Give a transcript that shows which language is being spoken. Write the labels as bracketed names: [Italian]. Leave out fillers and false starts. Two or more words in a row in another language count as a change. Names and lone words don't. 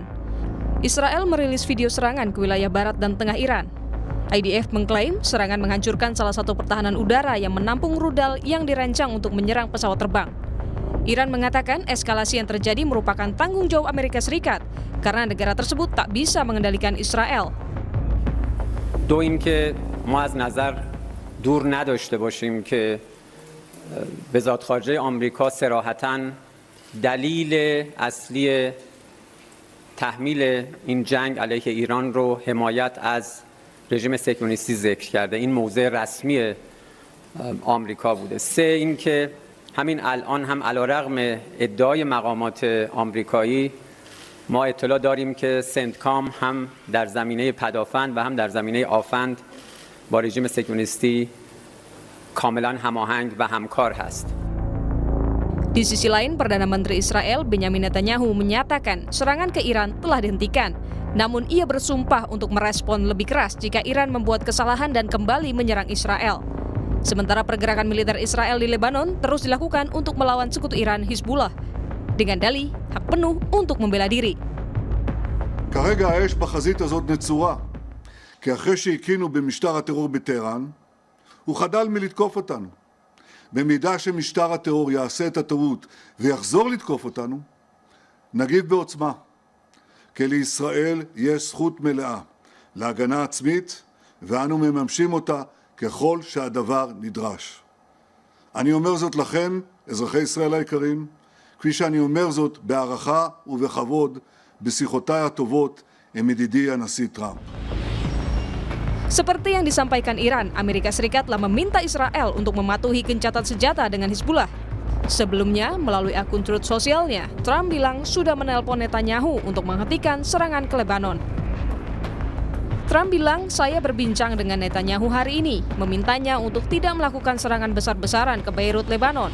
[Indonesian] Israel merilis video serangan ke wilayah barat dan tengah Iran. IDF mengklaim serangan menghancurkan salah satu pertahanan udara yang menampung rudal yang dirancang untuk menyerang pesawat terbang. Iran mengatakan eskalasi yang terjadi merupakan tanggung jawab Amerika Serikat karena negara tersebut tak bisa mengendalikan Israel. [Persian] دو اینکه ما از نظر دور نداشته باشیم که وزارت خارجه آمریکا صراحتاً دلیل اصلی تحمیل این جنگ علیه ایران رو حمایت از رژیم صهیونیستی ذکر کرده. این موضع رسمی آمریکا بوده. سه اینکه همین الان هم علیرغم ادعای مقامات آمریکایی ما اطلاع داریم که سنتکام هم در زمینه پدافند و هم در زمینه آفند با رژیم صهیونیستی کاملا هماهنگ و همکار هست. [Indonesian] Di sisi lain, Perdana Menteri Israel Benjamin Netanyahu menyatakan serangan ke Iran telah dihentikan. Namun ia bersumpah untuk merespon lebih keras jika Iran membuat kesalahan dan kembali menyerang Israel. Sementara pergerakan militer Israel di Lebanon terus dilakukan untuk melawan sekutu Iran Hizbullah dengan dalih hak penuh untuk membela diri. [Hebrew] כרגע האש בחזית הזאת נצורה, כי אחרי שהקינו במשטר הטרור בטהרן, הוא חדל מלתקוף אותנו. במידה שמשטר הטרור יעשה את הטעות ויחזור לתקוף אותנו, נגיב בעוצמה. כי לישראל יש זכות מלאה להגנה עצמית, ואנו מממשים אותה ככל שהדבר נדרש. אני אומר זאת לכם, אזרחי ישראל היקרים, כפי שאני אומר זאת בהערכה ובכבוד בשיחותיי הטובות עם ידידי הנשיא טראמפ. [Indonesian] Seperti yang disampaikan Iran, Amerika Serikat telah meminta Israel untuk mematuhi gencatan senjata dengan Hizbullah. Sebelumnya, melalui akun Truth sosialnya, Trump bilang sudah menelpon Netanyahu untuk menghentikan serangan ke Lebanon. Trump bilang, saya berbincang dengan Netanyahu hari ini, memintanya untuk tidak melakukan serangan besar-besaran ke Beirut, Lebanon.